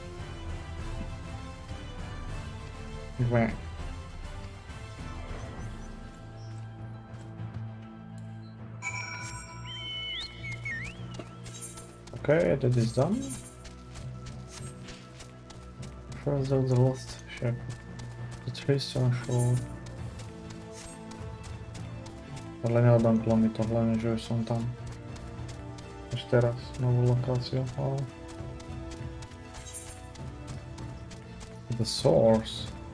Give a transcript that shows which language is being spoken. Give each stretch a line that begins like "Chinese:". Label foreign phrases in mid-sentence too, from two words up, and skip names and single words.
Slovak: Dve.
English: Okay, that is done. First of the lost ship. The trees are short.
Slovak: Ale neodomklo mi to, hlavne, že už som tam. Až teraz, novú lokáciu.
English: Oh. The source.